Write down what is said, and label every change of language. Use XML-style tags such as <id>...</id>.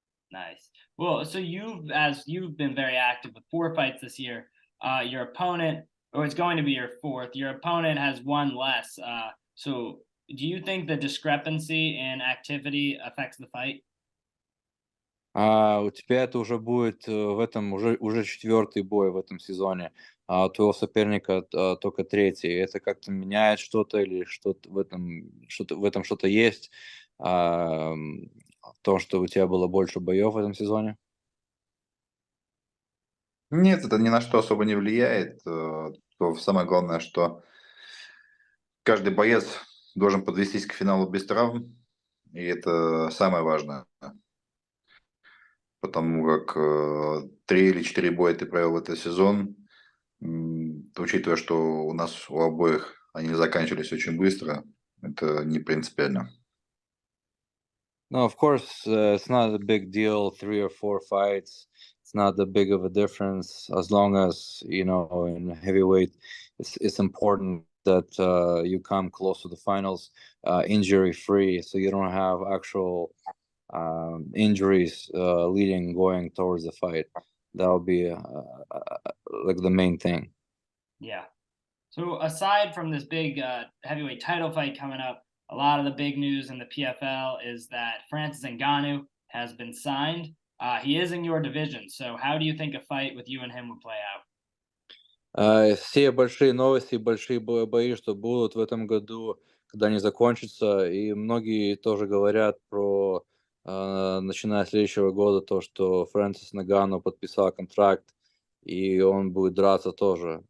<en>Nice. Well, so you've been very active with 4 fights this year. Your opponent, or it's going to be your fourth, your opponent has one less. So do you think the discrepancy in activity affects the fight?</en> <ru>У тебя это уже будет в этом уже четвертый бой в этом сезоне, а у твоего соперника только третий. Это как-то меняет что-то или что-то в этом что-то есть, в том, что у тебя было больше боев в этом сезоне? Нет, это ни на что особо не влияет. Самое главное, что каждый боец должен подвестись к финалу без травм, и это самое важное. Потому как 3 или 4 боя ты провел в этот сезон, учитывая, что у нас у обоих они заканчивались очень быстро, это не принципиально.</ru> <en>No, of course, it's not a big deal, 3 or 4 fights. It's not that big of a difference as long as, in heavyweight, it's important that you come close to the finals injury-free, so you don't have actual injuries going towards the fight. That'll be like the main thing. Yeah. So aside from this big heavyweight title fight coming up, a lot of the big news in the PFL is that Francis Ngannou has been signed. He is in your division, so how do you think a fight with you and him would play out?</en> <ru>Все большие новости, большие бои, что будут в этом году, когда они закончатся, и многие тоже говорят про, начиная с следующего года, то, что Фрэнсис Нганnou подписал контракт, и он будет драться тоже.</ru>